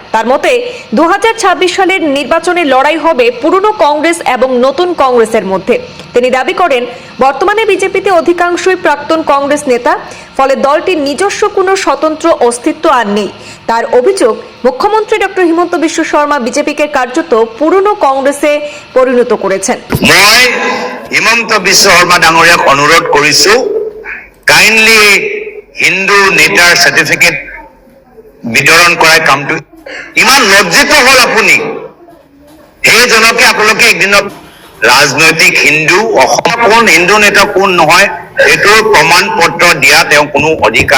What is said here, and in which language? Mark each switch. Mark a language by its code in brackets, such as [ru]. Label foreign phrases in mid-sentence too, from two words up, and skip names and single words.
[bn] তার মতে 2026 সালের নির্বাচনে লড়াই হবে পুরনো কংগ্রেস এবং নতুন কংগ্রেসের মধ্যে। তিনি দাবি করেন, বর্তমানে বিজেপিতে অধিকাংশই প্রাক্তন কংগ্রেস নেতা, ফলে দলটির নিজস্ব কোনো স্বতন্ত্র অস্তিত্ব আর নেই। তার অভিযোগ, মুখ্যমন্ত্রী ডক্টর হিমন্ত বিশ্ব শর্মা বিজেপিকে কার্যত পুরনো কংগ্রেসে পরিণত করেছেন। [as] মই হিমন্ত বিশ্ব শৰ্মা ডাঙৰীয়াক অনুৰোধ কৰিছো, কাইণ্ডলি হিন্দু নেতাৰ চাৰ্টিফিকেট বিতৰণ কৰাৰ কামটো ইমান লজ্জিত হ'ল আপুনি। সেইজনকে আপোনালোকে একদিনত ৰাজনৈতিক হিন্দু, অসম কোন হিন্দু নেতা কোন নহয় এইটোৰ প্ৰমাণ পত্ৰ দিয়া তেওঁ কোনো অধিকাৰ।